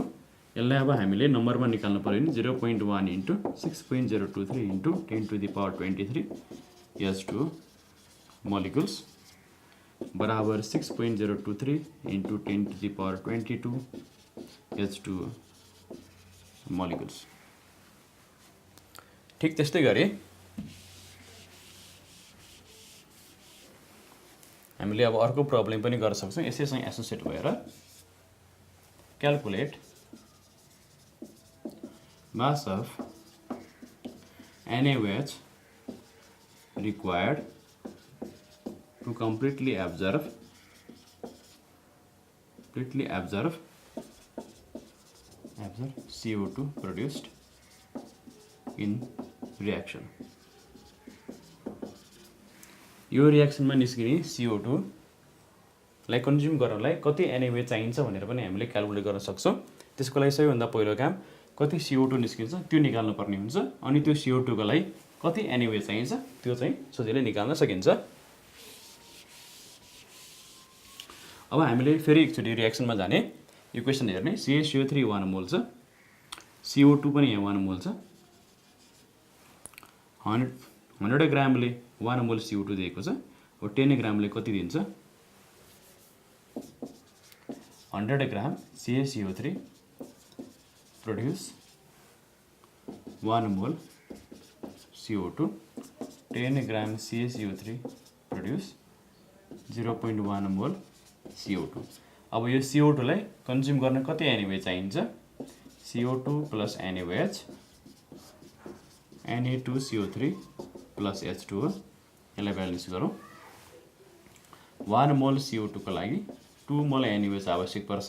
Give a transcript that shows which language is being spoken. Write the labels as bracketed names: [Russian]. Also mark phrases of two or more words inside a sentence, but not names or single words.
[Nepali] यसलाई अब हामीले नम्बरमा निकाल्नु पर्यो भने 0.1 into 6.023 into 10⁻23 H2O मोलिकुल्स बराबर 6.023 into 10⁻22 H2O मोलिकुल्स। ठिक त्यस्तै गरी हामीले अब अर्को प्रब्लम पनि गर्न सक्छौँ यसैसँग एसोसिएट भएर। [English] क्याल्कुलेट mass of NaOH required to completely absorb CO2 produced in reaction। [Nepali] यो रिएक्सनमा निस्किने CO2 लाई कन्ज्युम गर्नलाई कति NaOH चाहिन्छ भनेर पनि हामीले क्याल्कुलेट गर्न सक्छौँ। त्यसको लागि सबैभन्दा पहिलो काम कति CO2 निस्किन्छ त्यो निकाल्नु पर्ने हुन्छ। अनि त्यो CO2 को लागि कति NaOH चाहिन्छ त्यो चाहिँ सजिलै निकाल्न सकिन्छ। अब हामीले फेरि एकचोटि रिएक्सनमा जाने। इक्वेसन हेर्ने CaCO3 1 मोल छ, CO2 पनि यहाँ 1 मोल छ। 100 ग्रामले 1 मोल CO2 दिएको छ। अब 10 ग्रामले कति दिन्छ? [English] 100 ग्राम CaCO3 produce 1 mole CO2, 10 gram CaCO3 produce 0.1 mole CO2। [Nepali] अब यो CO2 लाई कन्ज्युम गर्न कति NaOH चाहिन्छ? [English] CO2 plus NaOH, Na2CO3 plus H2O, [Nepali] यसलाई ब्यालेन्स गरौँ। 1 मोल CO2 को लागि 2 मोल NaOH आवश्यक पर्छ।